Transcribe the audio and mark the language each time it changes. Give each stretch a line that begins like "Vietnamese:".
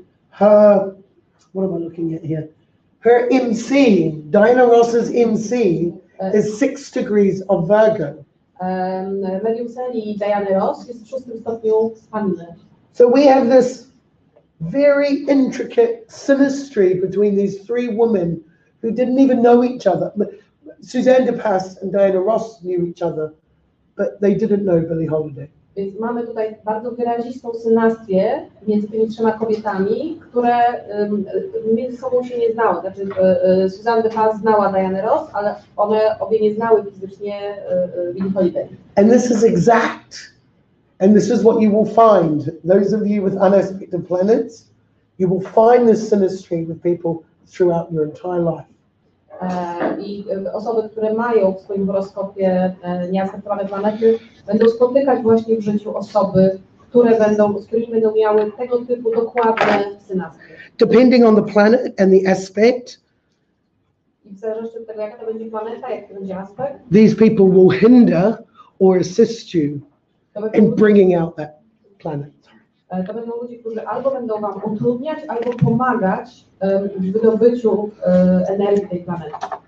English: her, what am I looking at here? Her MC, Diana Ross's MC, is 6 degrees of Virgo.
Polish: Medium Celi Diany Ross jest w 6. stopniu Panny.
English: So we have this very intricate synastry between these three women who didn't even know each other. Suzanne de Passe and Diana Ross knew each other, but they didn't know Billie Holiday.
Polish: Więc mamy tutaj bardzo wyrazistą synastrię między tymi trzema kobietami, które między sobą się nie znały. Znaczy Suzanne de Passe znała Dianę Ross, ale one obie nie znały fizycznie Billie Holiday.
English: And this is exact, and this is what you will find. Those of you with unaspected planets, you will find this synastry with people throughout your entire life.
Polish: I osoby, które mają w swoim horoskopie nieaspektowane planety, będą spotykać właśnie w życiu osoby, z którymi będą miały tego typu dokładne synastrie.
English: Depending on the planet and the aspect,
Polish: I w zależności od tego, jaka to będzie planeta, jaki to będzie aspekt,
English: these people will hinder or assist you in bringing out that planet.
Polish: to będą ludzie, którzy albo będą wam utrudniać, albo pomagać w wydobyciu energii tej planety.